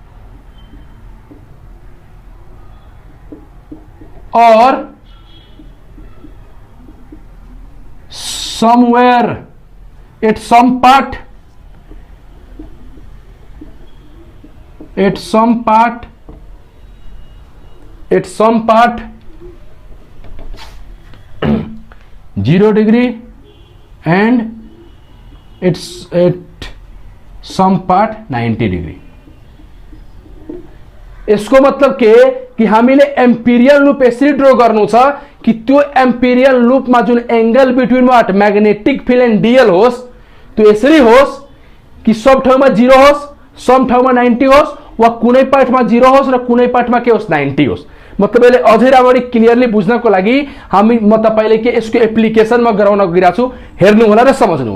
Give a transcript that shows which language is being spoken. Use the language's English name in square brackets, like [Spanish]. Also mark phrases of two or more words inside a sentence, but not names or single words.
[English] or somewhere at some part 0 degree and it's at some part 90 degree। [Nepali] इसको मतलब के कि हामीले [English] Amperian loop [Nepali] यसरी ड्र गर्नु छ कि त्यो [English] Amperian loop [Nepali] जुन [English] angle between what magnetic field and DL [Nepali] होस् त्यो यसरी होस् कि सब ठाउँमा 0 होस्, सब ठाउँमा 90 होस्, वा कुनै पार्टमा 0 होस् र कुनै पार्टमा के होस् 90 होस्। मतलब यसले अझै राम्ररी क्लियरली बुझ्नको लागि म तपाईले के यसको एप्लिकेसनमा गराउन गइरहेको छु, हेर्नु होला र समझ्नु।